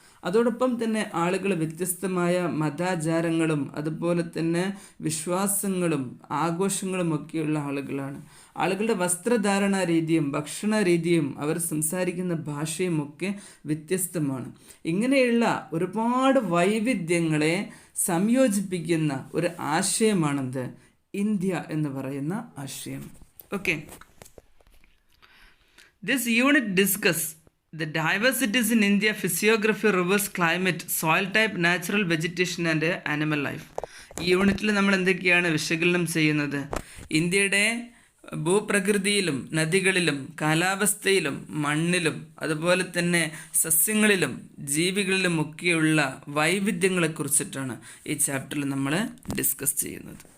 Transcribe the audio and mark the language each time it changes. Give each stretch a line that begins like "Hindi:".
Malayalam: അതോടൊപ്പം തന്നെ ആളുകൾ വ്യത്യസ്തമായ മതാചാരങ്ങളും അതുപോലെ തന്നെ വിശ്വാസങ്ങളും ആഘോഷങ്ങളും ഒക്കെയുള്ള ആളുകളാണ്. ആളുകളുടെ വസ്ത്രധാരണ രീതിയും ഭക്ഷണ രീതിയും അവർ സംസാരിക്കുന്ന ഭാഷയും ഒക്കെ വ്യത്യസ്തമാണ്. ഇങ്ങനെയുള്ള ഒരുപാട് വൈവിധ്യങ്ങളെ സംയോജിപ്പിക്കുന്ന ഒരു ആശയമാണെന്ത്? ഇന്ത്യ എന്ന് പറയുന്ന ആശയം.
English: Okay, this unit discuss the diversities in India: physiography, rivers, climate, soil type, natural vegetation and animal life.
Malayalam: ഈ യൂണിറ്റിൽ നമ്മൾ എന്തൊക്കെയാണ് വിശകലനം ചെയ്യുന്നത്? ഇന്ത്യയുടെ ഭൂപ്രകൃതിയിലും നദികളിലും കാലാവസ്ഥയിലും മണ്ണിലും അതുപോലെ തന്നെ സസ്യങ്ങളിലും ജീവികളിലും ഒക്കെയുള്ള വൈവിധ്യങ്ങളെക്കുറിച്ചിട്ടാണ് ഈ ചാപ്റ്ററിൽ നമ്മൾ ഡിസ്കസ് ചെയ്യുന്നത്.